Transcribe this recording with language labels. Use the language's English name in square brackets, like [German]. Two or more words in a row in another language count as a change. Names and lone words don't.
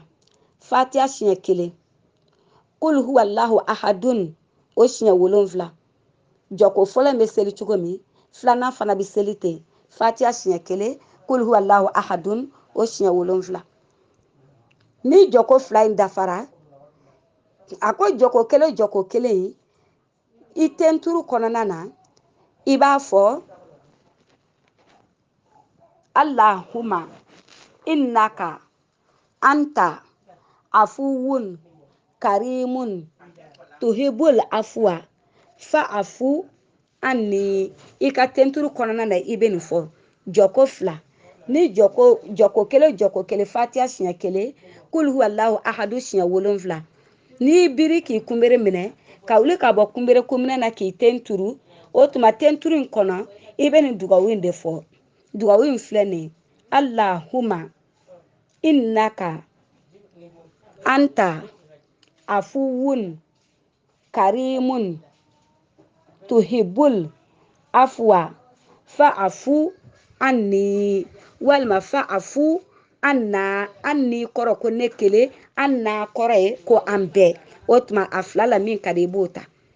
[Bambara] fatiha siɲɛ kelen [Arabic] قل هو الله أحد [Bambara] o siɲɛ 7 jɔko fɔlɔ in bɛ seli cogo min filanan fana bɛ seli ten fatiha siɲɛ kelen [Arabic] قل هو الله أحد [Bambara] o siɲɛ 7 ni jɔko fila in dafara a ko jɔko kelen i tenturu kɔnɔna na i b'a fɔ [Arabic] اللهم إنك أنت عفو كريم تحب العفو فاعف عني [Bambara] i ka tenturu kɔnɔna na i bɛ nin fɔ jɔko fila ni jɔko kelen fatiha siɲɛ kelen [Arabic] قل هو الله أحد [Bambara] siɲɛ 7 n'i biri k'i kunbere minɛ ka wuli ka bɔ kunbere kominɛ na k'i tenturu o tuma tenturu in kɔnɔ i bɛ nin dugawu in de fɔ dugawu in filɛ nin ye [Arabic] اللهم إنك أنت عفو كريم تحب العفو فاعف عني [Bambara] walima [Arabic] فاعف عنا عني [Bambara] kɔrɔ ko ne kelen anna kɔrɔ ye ko an bɛɛ o tuma a fila la min ka di i b'o ta